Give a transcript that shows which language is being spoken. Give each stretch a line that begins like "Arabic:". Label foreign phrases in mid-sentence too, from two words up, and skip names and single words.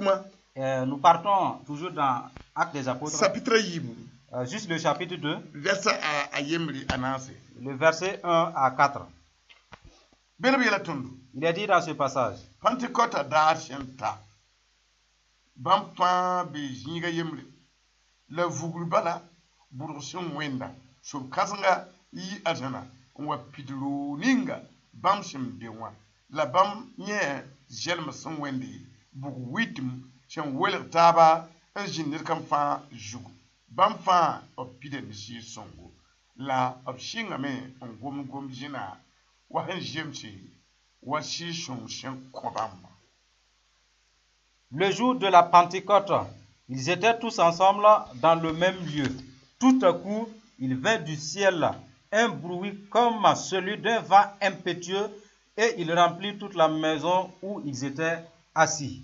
French: Nous partons toujours dans Actes des Apôtres, juste le chapitre 2, le verset 1 à 4. Il est dit dans ce passage, la vugulbala burusum wenda so kasanga yi ajana wa pidlu ninga bamshim biwa la bam nye jelma sun wendi bugu witim chen weler taba engineer kam fa jugu bam fa opide shi songo la opshinga me on gom jina wa hen jemchi wa shi shon shen kobam. Le jour de la Pentecôte, ils étaient tous ensemble dans le même lieu. Tout à coup, il vint du ciel un bruit comme celui d'un vent impétueux et il remplit toute la maison où ils étaient assis.